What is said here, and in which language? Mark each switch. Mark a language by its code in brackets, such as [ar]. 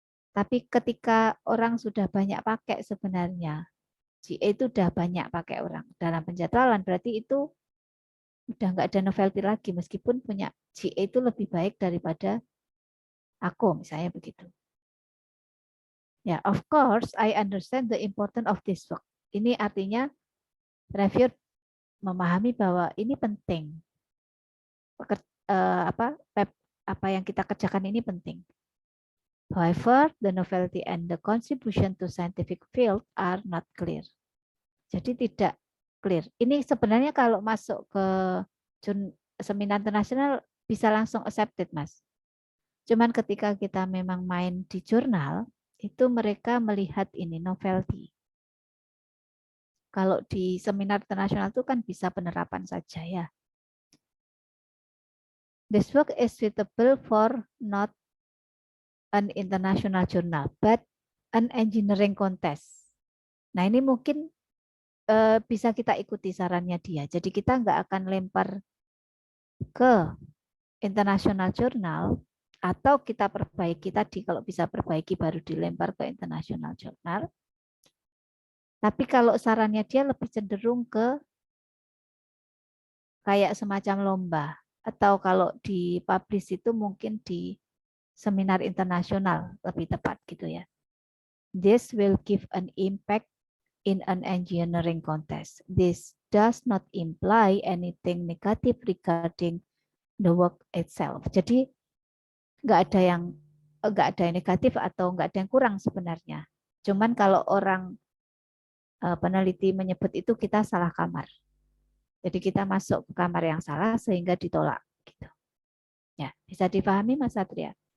[id] Tapi ketika orang sudah banyak pakai sebenarnya, GA itu udah banyak pakai orang dalam penjadwalan, berarti itu udah nggak ada novelty lagi meskipun punya GA itu lebih baik daripada aku misalnya begitu. [en] Ya, of course I understand the importance of this work. [id] Ini artinya reviewer memahami bahwa ini penting. Apa yang kita kerjakan ini penting. [en] However, the novelty and the contribution to scientific field are not clear. [id] Jadi tidak clear. Ini sebenarnya kalau masuk ke seminar internasional bisa langsung accepted, Mas. Cuman ketika kita memang main di jurnal, itu mereka melihat ini novelty. Kalau di seminar internasional itu kan bisa penerapan saja ya. [en] This work is suitable for not an international journal, but an engineering contest. [id] Nah ini mungkin bisa kita ikuti sarannya dia. Jadi kita nggak akan lempar ke international journal atau kita perbaiki tadi kalau bisa perbaiki baru dilempar ke international journal. Tapi kalau sarannya dia lebih cenderung ke kayak semacam lomba atau kalau di publish itu mungkin di seminar internasional lebih tepat gitu ya. [en] This will give an impact in an engineering contest. This does not imply anything negative regarding the work itself. [id] Jadi nggak ada yang negatif atau nggak ada yang kurang sebenarnya. Cuman kalau orang peneliti menyebut itu kita salah kamar. Jadi kita masuk ke kamar yang salah sehingga ditolak. Gitu. Ya, bisa dipahami Mas Satria?